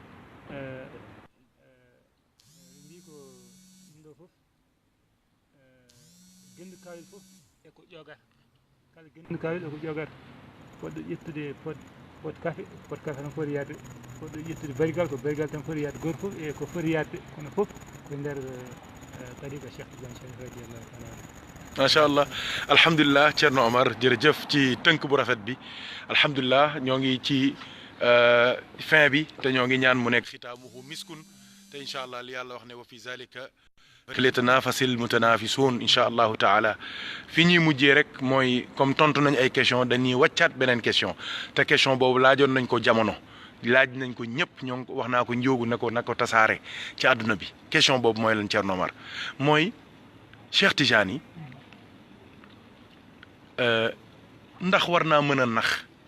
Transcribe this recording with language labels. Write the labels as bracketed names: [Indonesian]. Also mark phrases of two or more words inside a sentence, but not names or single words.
[Fula] ko ɗum ɗo foof gendu kawel foof eko ƴogata kala gendu kawel eko ƴogata poɗɗo ƴettude [French] pot café [Fula] tan foti yadde poɗɗo ƴettude barigal ko barigal tan foti yadde goto foof e ko foti yadde kono foof ko nder tariqa Cheikh Tidiane Chérif [Arabic] رضي الله تعالى ما شاء الله الحمد لله [Wolof] Thierno Omar jërëjëf ci tënk bu rafet bi alhamdulilah ñoo ngi ci fin bi te ñoo ngi ñaan mu nekk [Arabic] ختامه مسك [Wolof] te [Arabic] إن شاء الله [Wolof] li yàlla wax ne [Arabic] وفي ذلك فليتنافس المتنافسون إن شاء الله تعالى [Wolof] fi ñuy mujjee rek mooy comme tontu nañ ay question dañuy wàccaat beneen question te question boobu laajoon nañ ko jamono laaj nañ ko ñëpp ñoo wax naa ko njóogu na ko tasaare ci àdduna bi question boobu mooy lan Thierno Omar mooy Cheikh Tidiane ndax war naa mën a nax